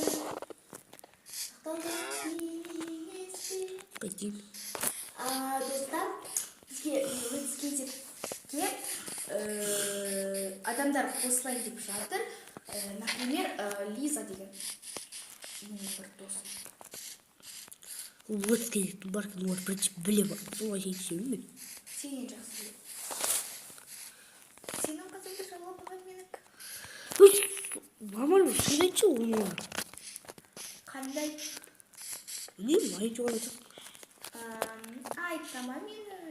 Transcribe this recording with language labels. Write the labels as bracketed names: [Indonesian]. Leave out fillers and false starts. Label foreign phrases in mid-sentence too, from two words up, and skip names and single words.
[Kazakh] Қайтейін. Достар, адамдар қосылайын деп жатыр. Например, Лиза деген менің бір досым. [Russian] Вот ты, баркин, вот, в принципе, [Kazakh] білем, солай жетсем, Сенен жақсы білем. Сенің қызыңды жаулап алған менікі. нормально, сөз айтшы оны. Қандай? Білмеймін, айтуға айтсақ. Айтама мені.